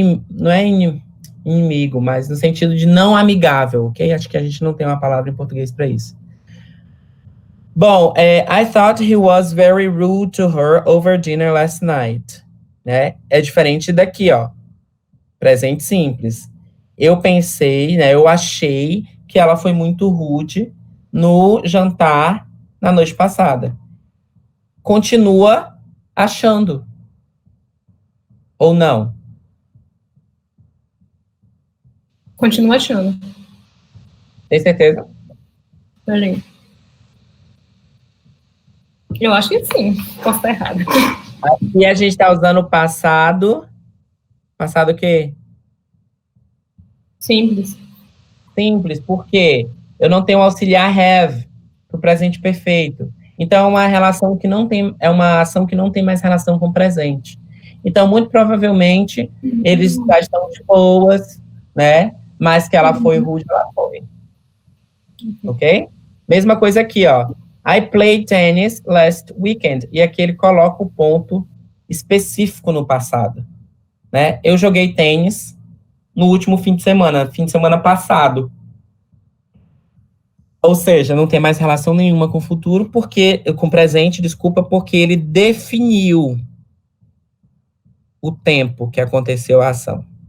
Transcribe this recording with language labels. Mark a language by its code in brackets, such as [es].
[pt] não é inimigo, mas no sentido de não amigável, ok? Acho que a gente não tem uma palavra em português para isso. [en] Bom, I thought he was very rude to her over dinner last night. [pt] Né? É diferente daqui, ó. Presente simples. Eu pensei, né? Eu achei que ela foi muito rude no jantar na noite passada. Continua achando. Ou não? Continua achando. Tem certeza? Peraí. Eu acho que sim. Posso estar errada. E a gente está usando o passado. Passado o quê? Simples. Simples, porque eu não tenho auxiliar have para o presente perfeito. Então, é uma relação que não tem, é uma ação que não tem mais relação com o presente. Então, muito provavelmente, eles já estão de boas, né? Mas que ela foi rude, ela foi. Ok? Mesma coisa aqui, ó. [en] I played tennis last weekend. [pt] E aqui ele coloca o ponto específico no passado. Né? Eu joguei tênis no último fim de semana passado. Ou seja, não tem mais relação nenhuma com o futuro, com o presente, desculpa, porque ele definiu o tempo que aconteceu a ação.